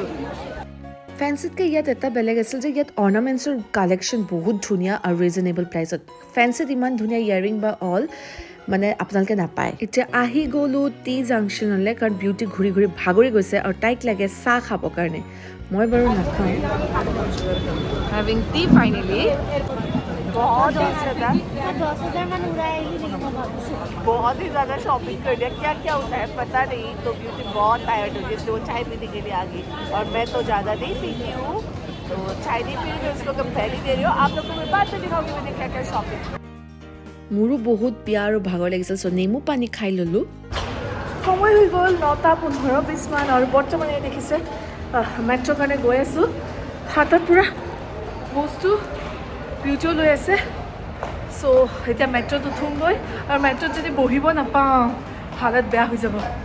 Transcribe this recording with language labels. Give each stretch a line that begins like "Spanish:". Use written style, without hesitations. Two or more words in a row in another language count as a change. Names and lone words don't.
Assamese: ফেঞ্চিতকৈ ইয়াত এটা বেলেগ আছিল যে ইয়াত অৰ্নামেণ্টছৰ কালেকশ্যন বহুত ধুনীয়া আৰু
English: reasonable price
Assamese: ফেঞ্চিত ইমান ধুনীয়া ইয়াৰিং বা অল মানে আপোনালোকে নাপায় এতিয়া আহি গ'লোঁ টি জাংচনলৈ কাৰণ বিউটি ঘূৰি ঘূৰি ভাগৰি গৈছে আৰু তাইক লাগে চাহ খাবৰ কাৰণে মই বাৰু নাখাওঁ
English: having tea finally
Hindi: बहुत ज़्यादा 10,000 मान उड़ाए ही नहीं मैं वापस बहुत ही ज़्यादा शॉपिंग कर दिया क्या क्या होता है पता नहीं तो ब्यूटी बहुत टायर्ड हो गई इसलिए वो चाय पीने के लिए आ गई और मैं तो ज़्यादा नहीं पीती हूँ तो चाय नहीं पी रही मैं उसको कम पहले दे रही हूँ आप लोग को मैं बाद में दिखाऊंगी मैंने क्या क्या शॉपिंग
Assamese: মোৰো বহুত পিয়া আৰু ভাগৰ লাগিছিল চ' নেমু পানী খাই ল'লোঁ সময় হৈ গ'ল 9:15-20 মান আৰু বৰ্তমান এই দেখিছে মেট্ৰ' কাৰণে গৈ আছোঁ হাতত পুৰা বস্তু বিউটিও লৈ আছে চ' এতিয়া মেট্ৰ'ত উঠোঁগৈ আৰু মেট্ৰ'ত যদি বহিব নাপাওঁ হালত বেয়া হৈ যাব